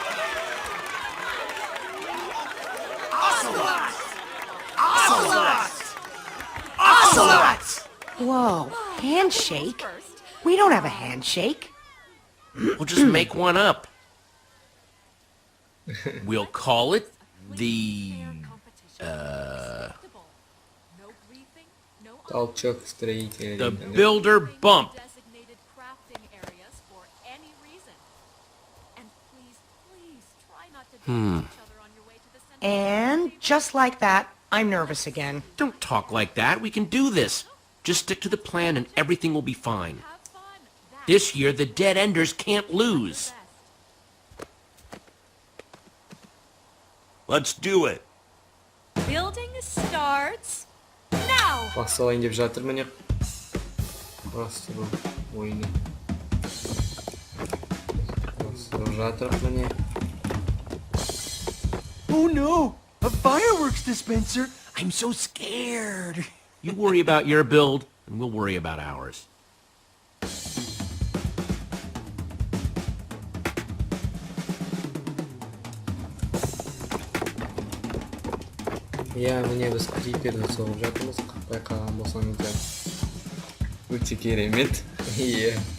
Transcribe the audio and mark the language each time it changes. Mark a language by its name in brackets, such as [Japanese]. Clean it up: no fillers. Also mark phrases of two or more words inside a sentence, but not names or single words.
[English] Ocelot! Ocelot! Ocelot! Whoa, handshake? We don't have a handshake. We'll just make one up. We'll call it the... [Russian] Толчок строителей. [English] the Builder Bump. Designated crafting areas for any reason. And please try not to damage each other on your way to the center. And just like that, I'm nervous again. Don't talk like that. We can do this. Just stick to the plan and everything will be fine. Have fun. That's This year, the Dead Enders can't lose. best. Let's do it. Building starts now. [Kazakh] Басталайын деп жатыр міне. Бастыру ойыны. Бастырып жатырық міне. [English] Oh no! A fireworks dispenser! I'm so scared! You worry about your build, and we'll worry about ours. [Kazakh] Я міне біз криперді соғып жатырмыз. Байқаған болсаңыздар. Өте керемет. Иә.